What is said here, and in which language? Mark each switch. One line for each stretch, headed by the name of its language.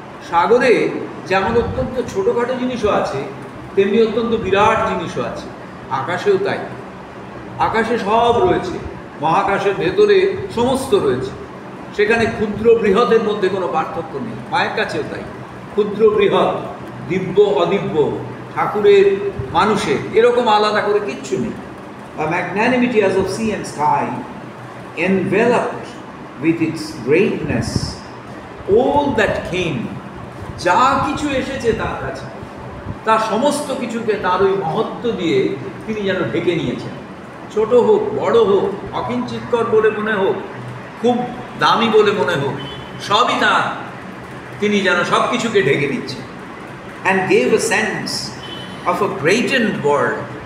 Bangla: সাগরে যেমন অত্যন্ত ছোটোখাটো জিনিসও আছে, তেমনি অত্যন্ত বিরাট জিনিসও আছে। আকাশেও তাই। আকাশে সব রয়েছে, মহাকাশের ভেতরে সমস্ত রয়েছে। সেখানে ক্ষুদ্র বৃহতের মধ্যে কোনো পার্থক্য নেই। মায়ের কাছেও তাই, ক্ষুদ্র বৃহৎ, দিব্য অদিব্য, ঠাকুরের মানুষের, এরকম আলাদা করে কিচ্ছু নেই।
English: A magnanimity as of sea and sky, enveloped with its greatness all that came.
Bangla: যা কিছু এসেছে তার কাছে, তার সমস্ত কিছুকে তার ওই মহত্ব দিয়ে তিনি যেন ঢেকে নিয়েছেন। ছোট হোক, বড় হোক, অকিঞ্চিৎকর বলে মনে হোক, খুব দামি বলে মনে হোক, সবই তার। তিনি যেন সব কিছুকে ঢেকে নিচ্ছেন।
English: And gave a sense of a greatened world.